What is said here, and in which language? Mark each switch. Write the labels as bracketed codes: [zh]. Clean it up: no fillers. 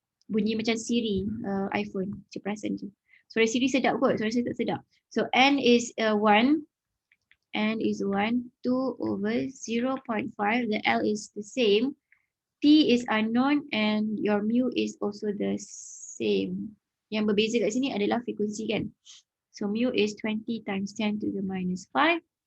[ms] Bunyi macam Siri iPhone. Macam perasan je. Suara Siri sedap kot. Suara saya tak sedap. [en] So N is 1. N is 1, 2 over 0.5. The L is the same. T is unknown and your mu is also the same. [ms] Yang berbeza kat sini adalah frekuensi kan. [en] So mu is 20 times 10 to the minus 5.